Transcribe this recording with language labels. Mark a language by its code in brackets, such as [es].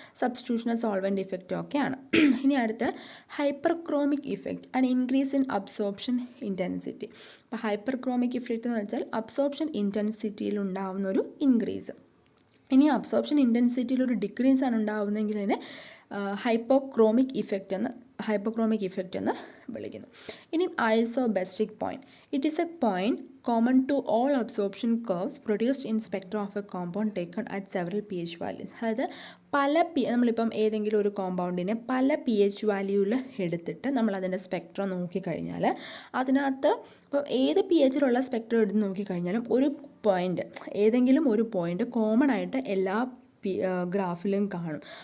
[ml] Substitution solvent ഇഫക്റ്റും ഒക്കെയാണ്. ഇനി അടുത്ത് [en] Hyperchromic effect and increase in absorption intensity. [ml] അപ്പോൾ ഹൈപ്പർക്രോമിക് ഇഫക്റ്റ് എന്ന് വെച്ചാൽ അബ്സോർപ്ഷൻ ഇൻറ്റൻസിറ്റിയിൽ ഉണ്ടാകുന്ന ഒരു ഇൻക്രീസ്. ഇനി അബ്സോർപ്ഷൻ ഇൻറ്റൻസിറ്റിയിൽ ഒരു ഡിക്രീസ് ആണ് ഉണ്ടാകുന്നതെങ്കിൽ അതിനെ ഹൈപ്പോക്രോമിക് ഇഫക്റ്റ് എന്ന് വിളിക്കുന്നു. ഇനി ഐസോബെസ്റ്റിക് point. [en] It is a point common to all absorption curves produced in spectra of a compound taken at several pH values. [ml] അതായത് നമ്മളിപ്പം ഏതെങ്കിലും ഒരു കോമ്പൗണ്ടിനെ പല pH വാല്യൂവിൽ എടുത്തിട്ട് നമ്മളതിൻ്റെ സ്പെക്ട്രം നോക്കിക്കഴിഞ്ഞാൽ അതിനകത്ത് ഇപ്പോൾ ഏത് pHയിലുള്ള സ്പെക്ട്രം എടുത്ത് നോക്കിക്കഴിഞ്ഞാലും ഏതെങ്കിലും ഒരു പോയിൻ്റ് കോമൺ ആയിട്ട് എല്ലാ ഗ്രാഫിലും കാണും.